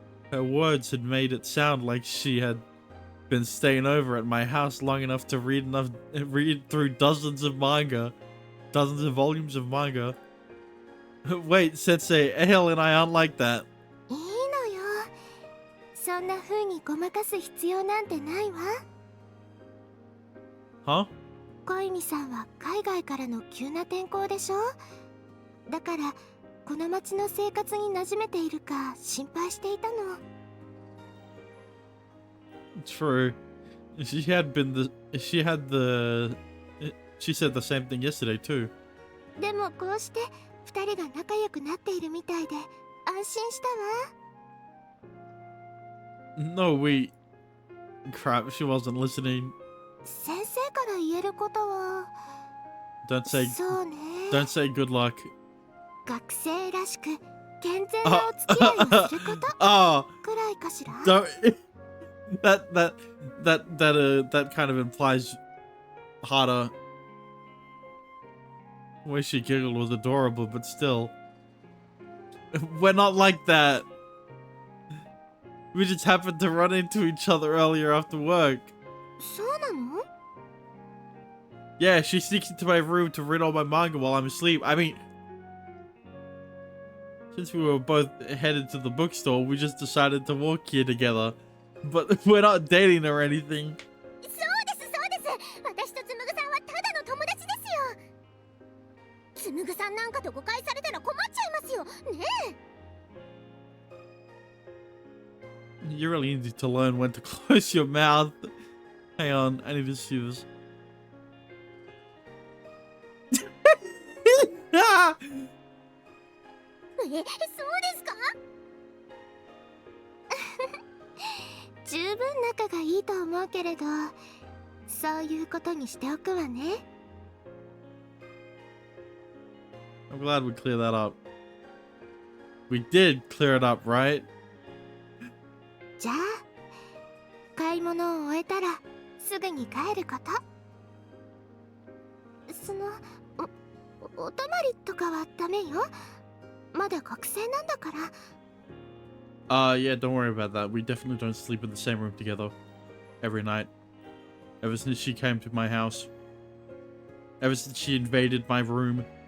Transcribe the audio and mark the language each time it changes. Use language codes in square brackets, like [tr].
[en] Her words had made it sound like she had been staying over at my house long enough to read through dozens of volumes of manga. Wait, Sensei, Ale and I aren't like that. [ja] いいのよ。そんな風にごまかす必要なんてないわ。 [en] Huh? [ja] 小泉さんは海外からの急な転校でしょ。だからこの町の生活に馴染めているか心配していたの。 [en] True. She said the same thing yesterday too. [ja] でもこうして二人が仲良くなっているみたいで安心したわ。 [en] No, crap, she wasn't listening. [ja] 先生から言えることは。 [en] Don't say [ja] そうね。 [en] Don't say good luck. [ja] 学生らしく健全なお付き合いをすること [en] Oh, [ja] くらいかしら。 [en] don't. That kind of implies harder. The way she giggled was adorable, but still, we're not like that. We just happened to run into each other earlier after work. [ja] そうなの？ [en] Yeah, she sneaks into my room to read all my manga while I'm asleep. I mean, since we were both headed to the bookstore, we just decided to walk here together. But we're not dating or anything. [ja] そうですそうです。私とつむぐさんはただの友達ですよ。つむぐさんなんかと誤解されたら困っちゃいますよ。ねえ。 [en] You really need to learn when to close your mouth. Hang on, I need to see this. [ja] そうですか？十分仲がいいと思うけれど、そういうことにしておくわね。 [en] I'm glad we cleared that up. We did clear it up, right? [ja] じゃあ買い物を終えたらすぐに帰ること。お泊まりとかはダメよ。まだ学生なんだから。 [en] Yeah, don't worry about that. We definitely don't sleep in the same room together every night. Ever since she came to my house. Ever since she invaded my room.